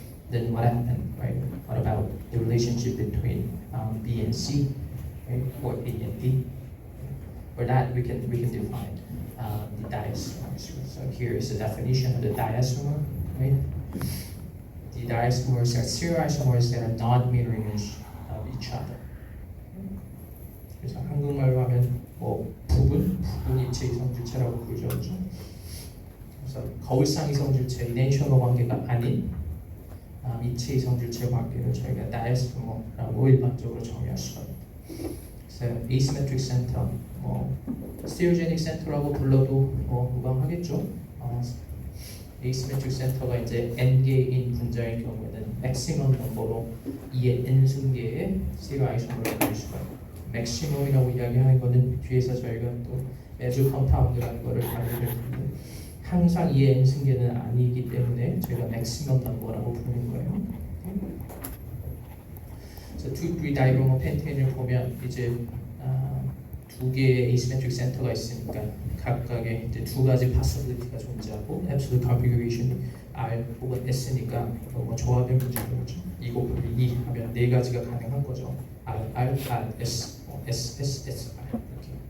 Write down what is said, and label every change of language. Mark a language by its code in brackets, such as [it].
[en] Then what happened, right? What about the relationship between B and C, right? Or A and D? For that, we can define the diastereomers. So here is the definition of the diastereomer, right? The diastereomers are stereoisomers that are not mirror image of each other. [ko] 그래서 한국말로 하면 뭐 부분 이체 이성질체라고 부르죠, 그렇죠? 그래서 거울상 이성질체, 이네이셔너 관계가 아닌 이체 이성질체 관계를 저희가 다이아스토머라고 일반적으로 정의할 수가 있습니다. 그래서 asymmetric center, 뭐 stereogenic center라고 불러도 뭐 무방하겠죠. asymmetric center가 이제 n 개인 분자의 경우에는 maximum 넘버로 2의 n 승계의 stereoisomer을 볼 수가 있고, maximum이라고 이야기하는 거는 뒤에서 저희가 또 매주 컴파운드라는 거를 다루게 될 텐데 항상 2의 n 승계는 아니기 때문에 저희가 maximum 넘버라고 부르는 거예요. 그래서 2,3 다이브로모 펜테인을 보면 이제 2개의 asymmetric center가 있으니까 각각의 이제 2가지 possibility가 존재하고 absolute configuration R 혹은 S니까 뭐 조합의 문제인 거죠. 2 곱하기 2 하면 4가지가 가능한 거죠. R, R, S, S, S, S, R 이렇게.